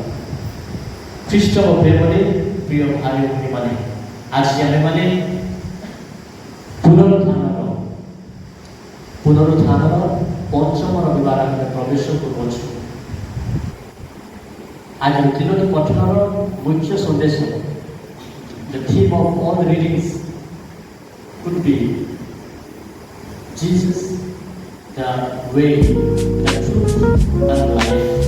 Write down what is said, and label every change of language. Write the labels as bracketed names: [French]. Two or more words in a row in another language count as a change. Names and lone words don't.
[Odia] ଖ୍ରୀଷ୍ଟଙ୍କ ପ୍ରେମରେ ପ୍ରିୟ ଭାଇ ଭଉଣୀମାନେ, ଆଜି ଆମେମାନେ ପୁନରୁତ୍ଥାନର ପଞ୍ଚମ ରବିବାର ଆମେ ପ୍ରବେଶ କରୁଅଛୁ। ଆଜି ତିନୋଟି ପଠନର ମୁଖ୍ୟ ସନ୍ଦେଶ, [English] the theme of all the readings could be Jesus, the way, the truth, and life।